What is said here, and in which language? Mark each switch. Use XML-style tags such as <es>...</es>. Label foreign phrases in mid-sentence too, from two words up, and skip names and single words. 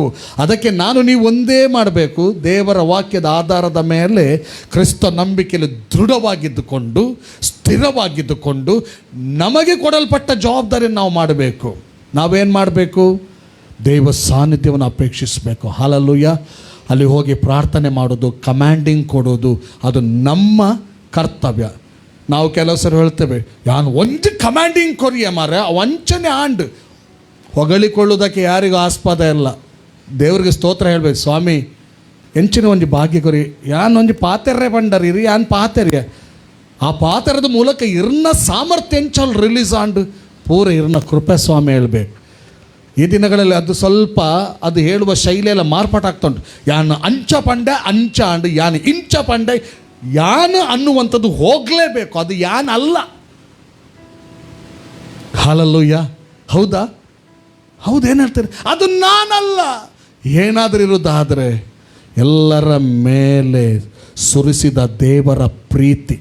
<kn>ಅದಕ್ಕೆ ನಾನು ನೀವು ಒಂದೇ ಮಾಡಬೇಕು, ದೇವರ ವಾಕ್ಯದ ಆಧಾರದ ಮೇಲೆ ಕ್ರಿಸ್ತ ನಂಬಿಕೆಯಲ್ಲಿ ದೃಢವಾಗಿದ್ದುಕೊಂಡು, ಸ್ಥಿರವಾಗಿದ್ದುಕೊಂಡು, ನಮಗೆ ಕೊಡಲ್ಪಟ್ಟ ಜವಾಬ್ದಾರಿಯನ್ನು ನಾವು ಮಾಡಬೇಕು. ನಾವೇನು ಮಾಡಬೇಕು? ದೇವ ಸಾನ್ನಿಧ್ಯವನ್ನು ಅಪೇಕ್ಷಿಸಬೇಕು. ಹಲ್ಲೆಲೂಯಾ. ಅಲ್ಲಿ ಹೋಗಿ ಪ್ರಾರ್ಥನೆ ಮಾಡೋದು, ಕಮ್ಯಾಂಡಿಂಗ್ ಕೊಡೋದು, ಅದು ನಮ್ಮ ಕರ್ತವ್ಯ. ನಾವು ಕೆಲವು ಸರಿ ಹೇಳ್ತೇವೆ,</kn> <tcy>ಯಾನು ಒಂಜಿ ಕಮ್ಯಾಂಡಿಂಗ್ ಕೊರಿಯ ಮಾರ ವಂಚನೆ ಆಂಡ್</tcy> <kn>ಹೊಗಳಿಕೊಳ್ಳುವುದಕ್ಕೆ ಯಾರಿಗೂ ಆಸ್ಪದ ಇಲ್ಲ. ದೇವ್ರಿಗೆ ಸ್ತೋತ್ರ ಹೇಳಬೇಕು.</kn> <tcy>ಸ್ವಾಮಿ ಎಂಚಿನ ಒಂಜಿ ಭಾಗ್ಯ ಕೊರಿ, ಯಾನ್ ಒಂಜಿ ಪಾತೆರ್ರೆ ಬಂಡರಿರಿ, ಯಾನ್ ಪಾತೆರ್ಯ ಆ ಪಾತೆರದ ಮೂಲಕ ಇರ್ನ ಸಾಮರ್ಥ್ಯ ಎಂಚಲ್ ರಿಲೀಸ್ ಆಂಡ್ ಪೂರ ಇರ್ನ ಕೃಪೆ</tcy> <kn>ಸ್ವಾಮಿ ಹೇಳಬೇಕು. ಈ ದಿನಗಳಲ್ಲಿ ಅದು ಸ್ವಲ್ಪ ಅದು ಹೇಳುವ ಶೈಲಿಯೆಲ್ಲ ಮಾರ್ಪಾಟಾಗ್ತಾ ಉಂಟು.</kn> <tcy>ಯಾನ್ ಅಂಚ ಪಂಡೆ ಅಂಚ ಆಂಡ್ ಯಾನ್ ಇಂಚ ಪಂಡೆ,</tcy> <kn>ಯಾನ್ ಅನ್ನುವಂಥದ್ದು ಹೋಗಲೇಬೇಕು, ಅದು ಯಾನ್ ಅಲ್ಲ. ಹಲ್ಲೆಲೂಯಾ. ಹೌದಾ? ಹೌದೇನು ಹೇಳ್ತಾರೆ? ಅದು ನಾನಲ್ಲ. ಏನಾದರೂ ಇರೋದಾದರೆ ಎಲ್ಲರ ಮೇಲೆ ಸುರಿಸಿದ ದೇವರ ಪ್ರೀತಿ.</kn>